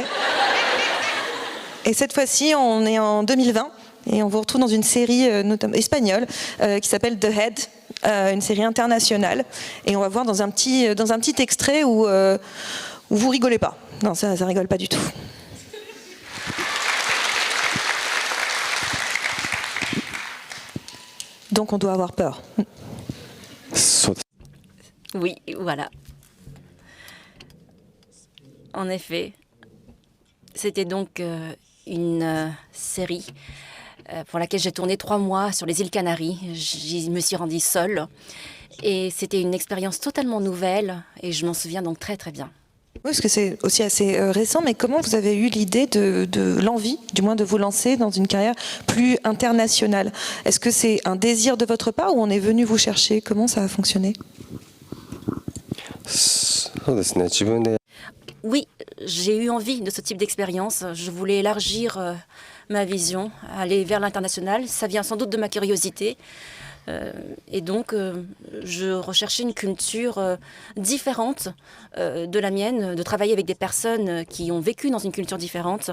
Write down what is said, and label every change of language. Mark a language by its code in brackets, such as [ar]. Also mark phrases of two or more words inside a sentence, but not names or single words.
[fr] Et cette fois-ci, on est en 2020 et on vous retrouve dans une série espagnole qui s'appelle The Head, une série internationale. Et on va voir dans un petit extrait où vous rigolez pas. Non, ça rigole pas du tout. Donc on doit avoir peur. [ja] そうです。 [fr] Oui, voilà. En effet, c'était donc une série pour laquelle j'ai tourné 3 mois sur les îles Canaries. J'y me suis rendue seule. Et c'était une expérience totalement nouvelle et je m'en souviens donc très très bien. Oui, parce que c'est aussi assez récent, mais comment vous avez eu l'idée de l'envie, du moins de vous lancer dans une carrière plus internationale? Est-ce que c'est un désir de votre part ou on est venu vous chercher? Comment ça a fonctionné? [ja] そうですね、自分で [fr] Oui, j'ai eu envie de ce type d'expérience. Je voulais élargir ma vision, aller vers l'international. Ça vient sans doute de ma curiosité. Et donc, je recherchais une culture différente de la mienne, de travailler avec des personnes qui ont vécu dans une culture différente.